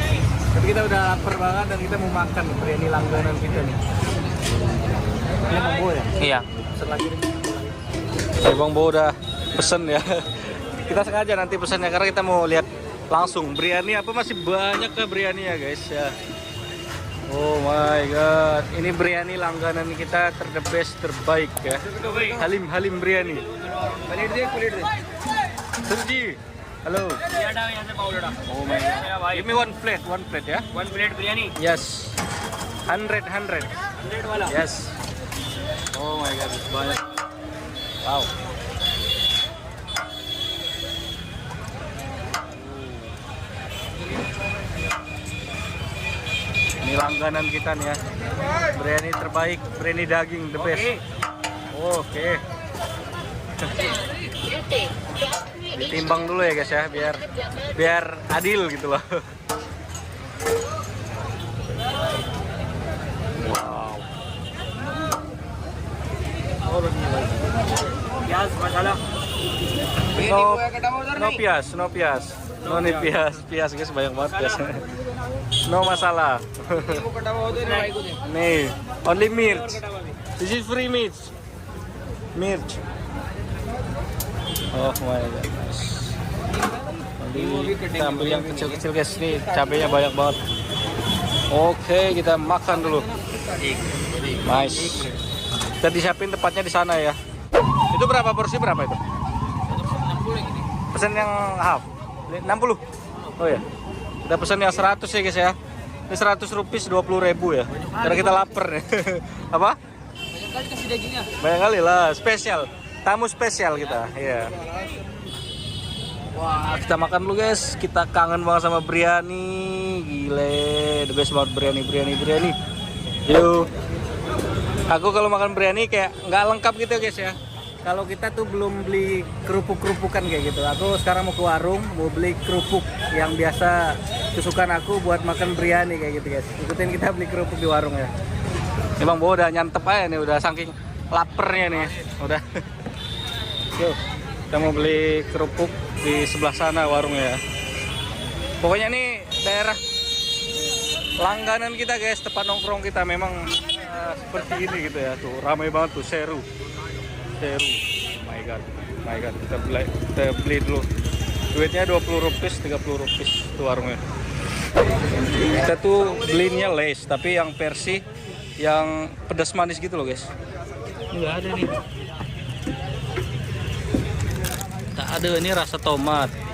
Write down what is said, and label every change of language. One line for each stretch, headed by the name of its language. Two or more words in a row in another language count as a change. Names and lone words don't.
Indonesian: Tapi kita udah lapar banget dan kita mau makan biryani langganan kita nih. Ini Bang Bo ya? Iya. Pesen lagi nih. Bang Bo udah pesen ya. Kita sengaja nanti pesannya karena kita mau lihat langsung biryani apa, masih banyak ke biryani ya guys ya.
English: Oh my god,
Indonesian: ini biryani langganan kita,
English: the best,
Indonesian: terbaik ya. Halim biryani. Surji, halo.
English: Oh my god. Give me one plate ya. One plate biryani. Yes. 100.
Hindi: 100 wala.
English: Yes. Oh my god,
Indonesian: banyak. Wow. Ini langganan kita nih ya. Biryani terbaik, biryani daging
English: the best.
Indonesian: Oke. Ditimbang dulu ya guys ya, biar adil gitu loh. Wow.
Hindi: Pyaz masala.
English: No pias.
Indonesian: No nih pias guys, banyak banget pias. No masalah. Nih,
English: only mirch. This is free mirch. Oh my god.
Indonesian: Kita ambil yang kecil-kecil guys, nih cabenya banyak banget. Oke, kita makan dulu. Nice. Kita disiapin tempatnya di sana ya. Itu berapa porsi, berapa itu? Pesan yang half 60. Oh ya. Kita pesan yang 100 ya guys ya. Ini 100 rupiah 20.000 ya. Karena kita lapar nih. Apa? Banyak kali kasih dagingnya. Banyak kali lah, spesial. Tamu spesial kita. Iya. Wah, kita makan dulu guys. Kita kangen banget sama biryani. Gile,
English: the best
Indonesian: banget biryani. Yuk. Aku kalau makan biryani kayak nggak lengkap gitu guys ya. Kalau kita tuh belum beli kerupuk-kerupukan kayak gitu. Aku sekarang mau ke warung, mau beli kerupuk yang biasa kesukaan aku buat makan biryani kayak gitu guys. Ikutin kita beli kerupuk di warung ya. Ini Bang Bo udah nyantep aja nih, udah saking lapernya nih. Udah. Yuk, kita mau beli kerupuk di sebelah sana warungnya. Pokoknya nih daerah langganan kita guys, tempat nongkrong kita memang seperti ini gitu ya. Tuh ramai banget tuh, seru.
English: Oh my god.
Indonesian: Kita beli dulu. Duitnya 20 rupiah, 30 rupiah tuh warungnya. Kita tuh belinya Lays, tapi yang versi yang pedas manis gitu loh guys. Nggak ada nih. Tak ada, ini rasa tomat.